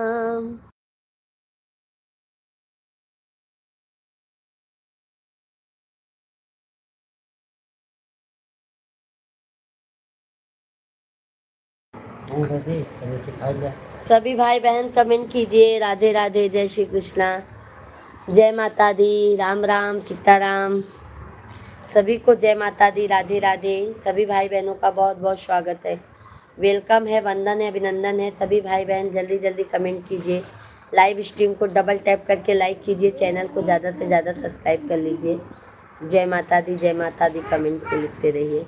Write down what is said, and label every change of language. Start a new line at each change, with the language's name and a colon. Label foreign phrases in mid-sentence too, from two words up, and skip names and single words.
Hindi: सभी भाई बहन कमेंट कीजिए, राधे राधे, जय श्री कृष्णा, जय माता दी, राम राम, सीताराम। सभी को जय माता दी, राधे राधे। सभी भाई बहनों का बहुत बहुत स्वागत है, वेलकम है, वंदन है, अभिनंदन है। सभी भाई बहन जल्दी जल्दी कमेंट कीजिए,
English: live stream
Hindi: को
English: double tap
Hindi: करके लाइक कीजिए, चैनल को ज़्यादा से ज़्यादा सब्सक्राइब कर लीजिए। जय माता दी, जय माता दी कमेंट पे लिखते रहिए।